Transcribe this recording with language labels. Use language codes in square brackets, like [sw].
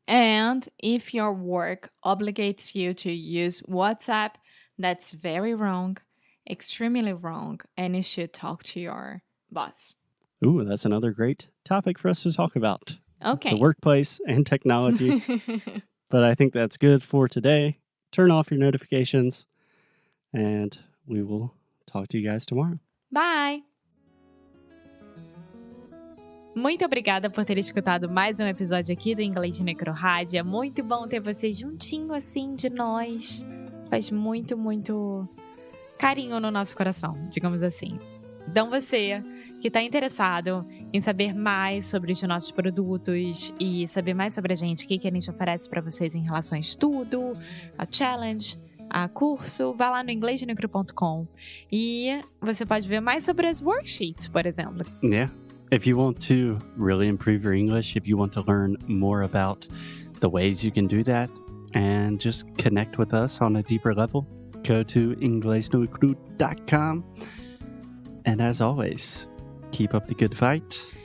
[en] And if your work obligates you to use WhatsApp, that's very wrong, extremely wrong, and you should talk to your boss. Ooh, that's another great topic for us to talk about. The Okay. workplace and technology. But I think that's good for today. Turn off your notifications, and we will talk to you guys tomorrow. Bye! [pt] Muito obrigada por ter escutado mais um episódio aqui do Inglês de Necrorádio. É muito bom ter você juntinho assim de nós. Faz muito, muito carinho no nosso coração, digamos assim. Então você que está interessado em saber mais sobre os nossos produtos e saber mais sobre a gente, o que a gente oferece para vocês em relação a estudo, a challenge, a curso, vá lá no inglesdenecro.com e você pode ver mais sobre as worksheets, por exemplo. [en] Yeah. If you want to really improve your English, if you want to learn more about the ways you can do that and just connect with us on a deeper level, go to inglesnocru.com. And as always, keep up the good fight.